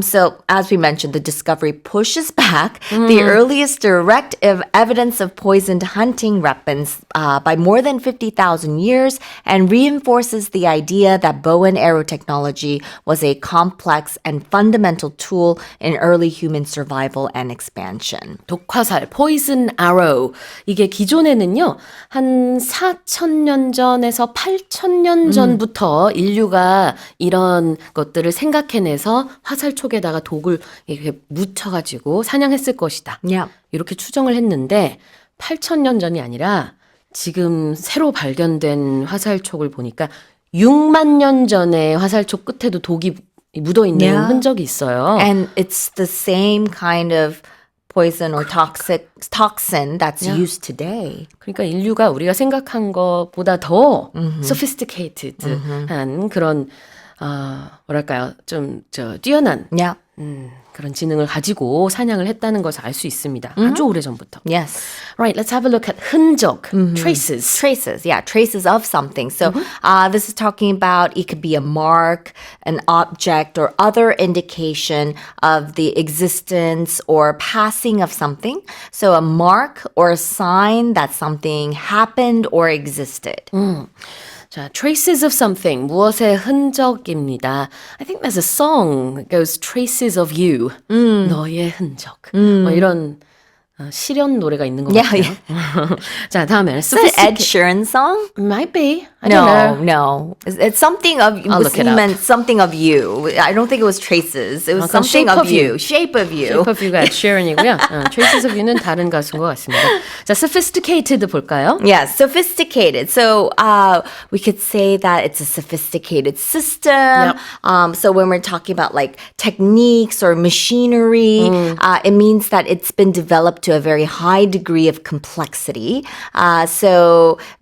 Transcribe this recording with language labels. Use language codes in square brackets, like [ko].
[en] So as we mentioned, the discovery pushes back the earliest direct evidence of poisoned hunting weapons by more than 50,000 years and reinforces the idea that bow and arrow technology was a complex and fundamental tool in early human survival and expansion. [ko] 독화살, [en] poison arrow. [ko] 이게 기존에는요, 한 4,000년 전에서 8,000년 전부터 인류가 이런 것들을 생각해내서 화살촉에다가 독을 이렇게 묻혀가지고 사냥했을 것이다. [en] Yeah. [ko] 이렇게 추정을 했는데, 8,000년 전이 아니라 지금 새로 발견된 화살촉을 보니까 6만 년 전에 화살촉 끝에도 독이 묻어있는 [en] Yeah. [ko] 흔적이 있어요. [en] And it's the same kind of poison or toxin that's used today. [ko] 그러니까 인류가 우리가 생각한 것보다 더 sophisticated한 그런 뭐랄까요, 좀 뛰어난 [en] Yeah. [ko] 그런 지능을 가지고 사냥을 했다는 것을 알 수 있습니다. 아주 오래 전부터. [en] Yes. Right, let's have a look at 흔적, traces. Traces, yeah, traces of something. So this is talking about it could be a mark, an object, or other indication of the existence or passing of something. So a mark or a sign that something happened or existed. [ko] 자, [en] traces of something, [ko] 무엇의 흔적입니다. [en] I think there's a song that goes traces of you, [ko] 너의 흔적. 뭐 이런 실현 노래가 있는 것 [en] Yeah, [ko] 같아요. 자, 다음에는 [en] Is that an Ed Sheeran song? Might be. I don't know. No. It's something of I'll look it up. meant something of you. I don't think it was traces. It was [ko] 그럼 [en] something Shape of of You. you. Shape of you. [ko] Shape of You가 Ed Sheeran이고요. Traces of You는 다른 가수인 것 같습니다. 자, sophisticated 볼까요? [en] Yeah, sophisticated. So we could say that it's a sophisticated system. Yep. So when we're talking about like techniques or machinery, it means that it's been developed to a very high degree of complexity. So